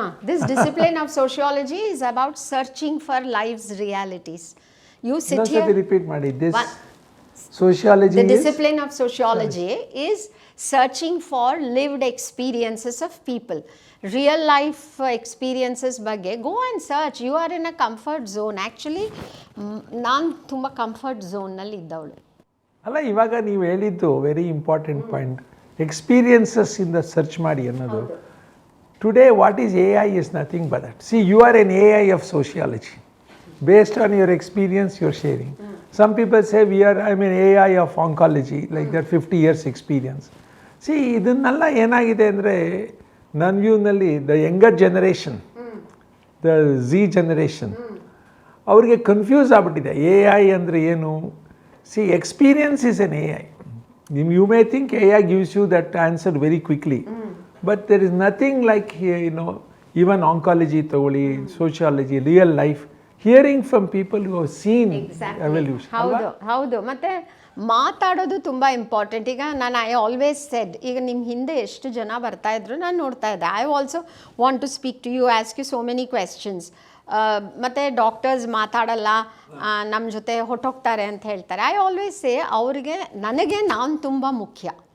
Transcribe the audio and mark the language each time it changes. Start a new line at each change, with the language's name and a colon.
English: This discipline of sociology is about searching for life's realities. You sit here. Repeat ಮಾಡಿ. This sociology. The discipline of sociology is searching for lived experiences of people. Real life experiences ಬಗ್ಗೆ go and search. You are in a comfort zone.
Kannada: Actually, ನಾನು ತುಂಬ comfort zone ನಲ್ಲಿ ಇದ್ದವಳು. ಅಲ್ಲ, ಇವಾಗ ನೀವು ಹೇಳಿದ್ದು
English: very important point,
Kannada: experiences ಇಂದ search ಮಾಡಿ ಅನ್ನೋದು.
English: Today what is A I is nothing but that. See, you are an A I of sociology based on your experience you are sharing. Some people say we are A I of oncology like that 50 years experience.
Kannada: C, ಇದನ್ನೆಲ್ಲ ಏನಾಗಿದೆ ಅಂದರೆ ನನ್ನ ವ್ಯೂನಲ್ಲಿ
English: the younger generation, the Z generation,
Kannada: ಅವ್ರಿಗೆ confuse ಆಗ್ಬಿಟ್ಟಿದೆ A I ಅಂದರೆ ಏನು.
English: See, experience is an AI. You may think AI gives you that answer very quickly, but there is nothing like, even oncology, sociology, real life, hearing from people who have seen evolution.
Kannada: ಹೌದು. ಮತ್ತೆ ಮಾತಾಡೋದು ತುಂಬ important. ಈಗ ನಾನು
English: I always said,
Kannada: ಈಗ ನಿಮ್ಮ ಹಿಂದೆ ಎಷ್ಟು ಜನ ಬರ್ತಾ ಇದ್ರು ನಾನು ನೋಡ್ತಾ ಇದ್ದೆ.
English: I also want to speak to you, ask you so many questions.
Kannada: ಮತ್ತು ಡಾಕ್ಟರ್ಸ್ ಮಾತಾಡಲ್ಲ, ನಮ್ಮ ಜೊತೆ ಹೊಟ್ಟೋಗ್ತಾರೆ ಅಂತ ಹೇಳ್ತಾರೆ.
English: I always say,
Kannada: ನನಗೆ ನಾನು ತುಂಬ ಮುಖ್ಯ.